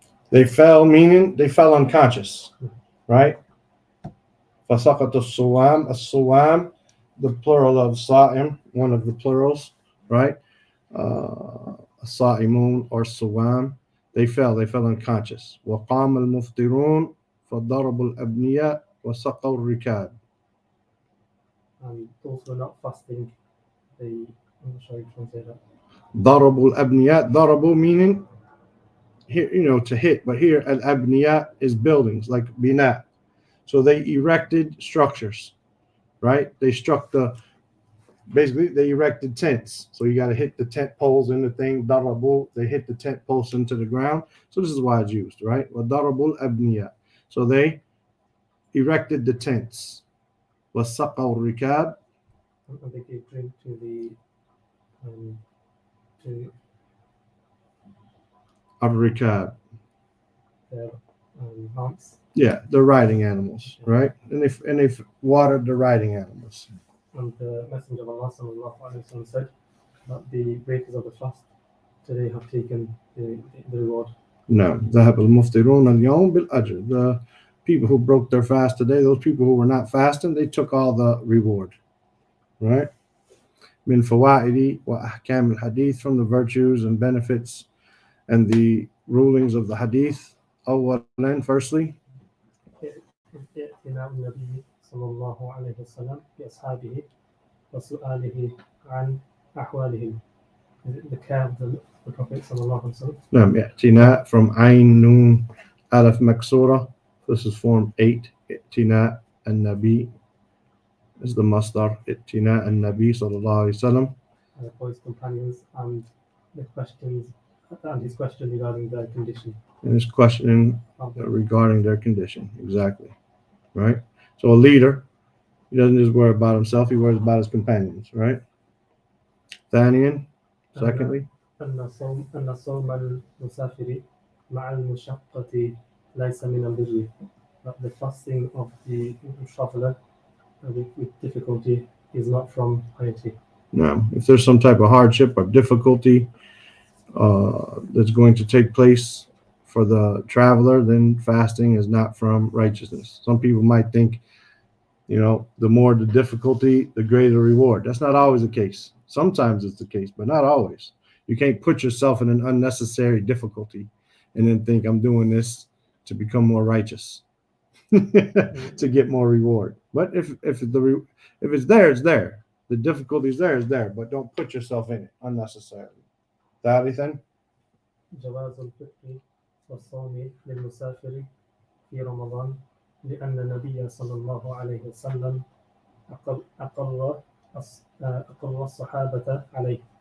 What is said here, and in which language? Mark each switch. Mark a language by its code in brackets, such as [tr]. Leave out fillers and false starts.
[en] They fell, meaning they fell unconscious, right? Fasaqata as-suwam, as-suwam, the plural of sa'im, one of the plurals, right? Sa'imun or suwam, they fell unconscious. [ar] وقام المفطرون فضربوا الأبنياء وسقوا الركاب. [en] And those who were not fasting, I'm not sure you can say that. [ar] ضربوا الأبنياء, [en] ضربوا meaning here, to hit, but here al-abniya is buildings, like bina. So they erected structures, right? They they erected tents. So you got to hit the tent poles in the thing. Darabu, they hit the tent posts into the ground. So this is why it's used, right? [ar] وَضَرَبُوا الْأَبْنِيَةِ. [en] So they erected the tents. [ar] وَسَقَوْا الرِّكَابِ. [en] And they gave drink to the [ar] الرِّكَابِ. [en] Their mounts. Yeah, the riding animals, right? And they've watered the riding animals. And the Messenger of Allah sallallahu alaihi wasallam said that the breakers of the fast today have taken the reward. [ar] No, ذهب المفطرون اليوم بالأجر. [en] The people who broke their fast today, those people who were not fasting, they took all the reward, right? [ar] من فوائد وأحكام الحديث, [en] from the virtues and benefits and the rulings of the hadith. [ar] أولا, [en] firstly, [ar] اعتناء النبي صلى الله عليه وسلم بأصحابه وسؤاله عن أحوالهم. [en] The care of the Prophet [ar] صلى الله عليه وسلم. نعم, اعتناء from عين نون ألف مكسورة. [en] This is form 8. [ar] اعتناء النبي [en] is the masdar. [ar] اعتناء النبي صلى الله عليه وسلم. [en] For his companions and the questions and his question regarding their condition. And his questioning regarding their condition, exactly, right? So a leader, he doesn't just worry about himself; he worries about his companions, right? [ar] ثانيا, [en] secondly, [ar] أن صوم المسافر مع المشقة ليس من البر. [en] The fasting of the traveler with difficulty is not from piety. No, if there's some type of hardship or difficulty that's going to take place for the traveler, then fasting is not from righteousness. Some people might think, the more the difficulty, the greater reward. That's not always the case. Sometimes it's the case, but not always. You can't put yourself in an unnecessary difficulty and then think I'm doing this to become more righteous, to get more reward. But if it's there, it's there. The difficulty is there, but don't put yourself in it unnecessarily. [ar] ثالثا, جواز الفطر والصوم للمسافر في رمضان لأن النبي صلى الله عليه وسلم أقر الصحابة عليه.